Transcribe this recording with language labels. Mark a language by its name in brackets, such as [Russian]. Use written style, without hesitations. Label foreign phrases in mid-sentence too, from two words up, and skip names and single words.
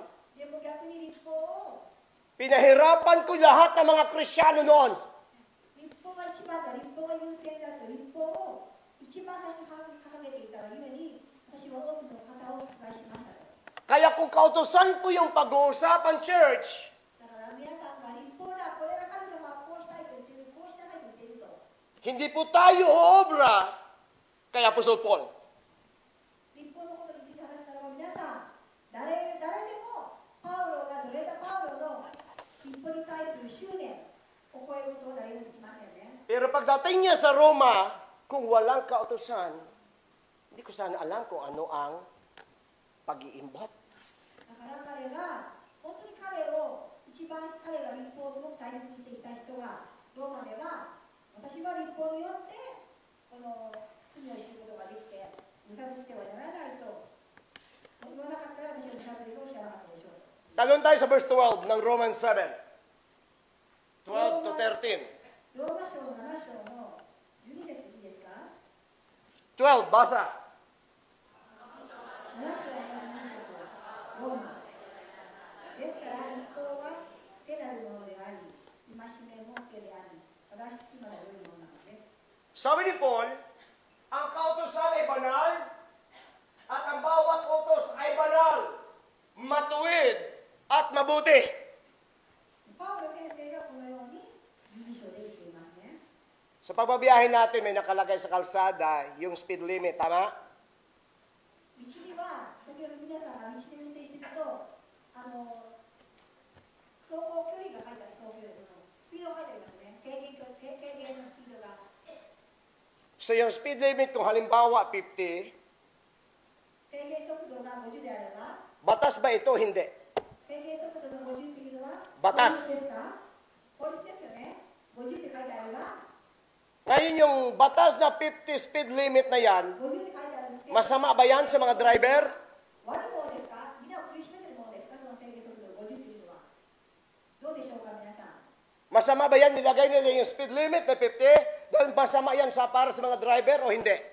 [Japanese] でも逆に立法を [Filipino] pinahirapan ko lahat ng mga Kristiyano noon. [Japanese] 立法が一番だ、立法が優先だと立法を一番最初に掲げていたがゆえに私は多くの方を破壊しましたと。 [Filipino] Kaya kung kautusan po yung pag-uusapan, church, [Japanese] だから皆さんが立法だ、これは神様はこうしたいと言っている、こうしたいと言っていると。 [Filipino] hindi po tayo obra kay Apostol Paul. [Japanese] 立法のことについて話したらば皆さん、誰でもパウロがどれだパウロの立法に対する執念を超えることは誰もできませんね。 [Filipino] Pero pagdating niya sa Roma, kung walang kautusan, hindi ko sana alam kung ano ang pag-iimbot. [Japanese] だから彼が本当に彼が立法をすごく大切にしてきた人がローマでは私は立法によってこの罪を知ることができてむさぶってはならないと言わなかったら私はむさぶりを知らなかったでしょう。 [Filipino] Talon tayo sa verse 12 ng Romans 7. 12 to 13. [Japanese] ローマ書の7章の12節いいですか？ [Filipino] 12, basa. [Japanese] 7章の12節ローマ。ですから立法は聖なるものであり、戒めも聖であり、正しくまだ良いものなのです。 [Filipino] Sabi ni Paul, ang kautosan ay banal at ang bawat utos ay banal, matuwid at mabuti. [Japanese] パウロ先生がこのように12章で言っていますね。 [Filipino] Sa pagbabiyahe natin, may nakalagay sa kalsada yung [English] speed limit, [Filipino] tama? [Japanese] 道には、先ほど皆さんが道で運転していくと、走行距離が書いてある、走行距離のスピードが書いてありますね。制限のスピードが。 [Filipino] So yung [English] speed limit, [Filipino] kung halimbawa 50, [Japanese] 制限速度が50であれば、 [Filipino] batas ba ito? Hindi. [Japanese] 制限速度の50っていうのは、バタス法律ですか？法律ですよね。50って書いてあれば、 [Filipino] Ngayon yung batas na 50 [English] speed limit [Filipino] na yan, [Japanese] 50って書いてあるんですけど、 [Filipino] masama ba yan sa mga driver? [Japanese] 悪いものですか？みんなを苦しめてるものですか？その制限速度50っていうのは。どうでしょうか、皆さん。 [Filipino] Masama ba yan? Nilagay nila yung [English] speed limit [Filipino] na 50? Dahil masama yan para sa mga driver o hindi?